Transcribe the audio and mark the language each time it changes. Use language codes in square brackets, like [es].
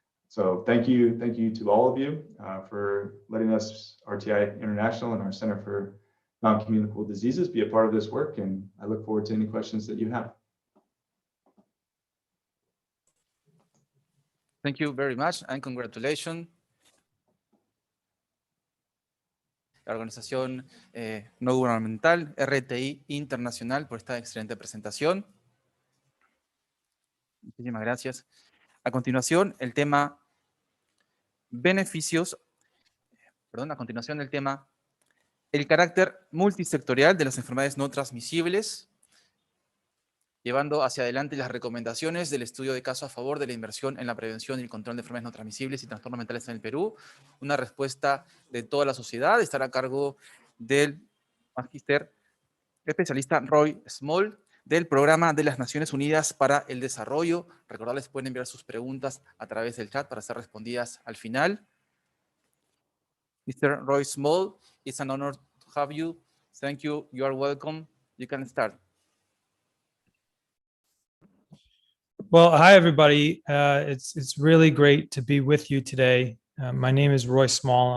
[en] So thank you to all of you for letting us, RTI International and our Center for Non-Communicable Diseases, be a part of this work, and I look forward to any questions that you have. Thank you very much and congratulations. [es] La organización no gubernamental RTI Internacional por esta excelente presentación. Muchísimas gracias. A continuación, el tema beneficios, perdón, a continuación el tema el carácter multisectorial de las enfermedades no transmisibles, llevando hacia adelante las recomendaciones del estudio de caso a favor de la inversión en la prevención y el control de enfermedades no transmisibles y trastornos mentales en el Perú. Una respuesta de toda la sociedad estará a cargo del magíster especialista Roy Small, del Programa de las Naciones Unidas para el Desarrollo. Recordarles, pueden enviar sus preguntas a través del chat para ser respondidas al final. [en] Mr. Roy Small, it's an honor to have you. Thank you. You are welcome. You can start. Well, hi, everybody. It's really great to be with you today. My name is Roy Small.